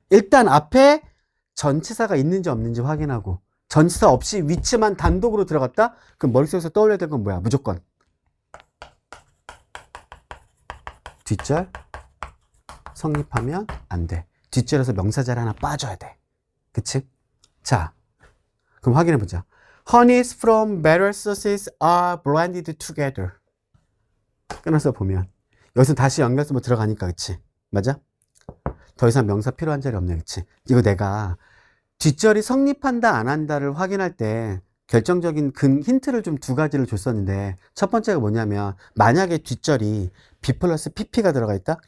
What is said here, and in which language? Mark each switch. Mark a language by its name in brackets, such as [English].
[Korean] 일단 앞에 전치사가 있는지 없는지 확인하고 전치사 없이 위치만 단독으로 들어갔다? 그럼 머릿속에서 떠올려야 될 건 뭐야? 무조건 뒷절 성립하면 안 돼. 뒷절에서 명사절 하나 빠져야 돼. 그치? 자, 그럼 확인해 보자. [English] Honeys from better sources are blended together. [Korean] 끊어서 보면 여기서 다시 연결해서 들어가니까 그치? 맞아? 더 이상 명사 필요한 자리 없네. 그치? 이거 내가 뒷절이 성립한다 안 한다를 확인할 때 결정적인 힌트를 좀 두 가지를 줬었는데 첫 번째가 뭐냐면 만약에 뒷절이 B 플러스 PP가 들어가 있다?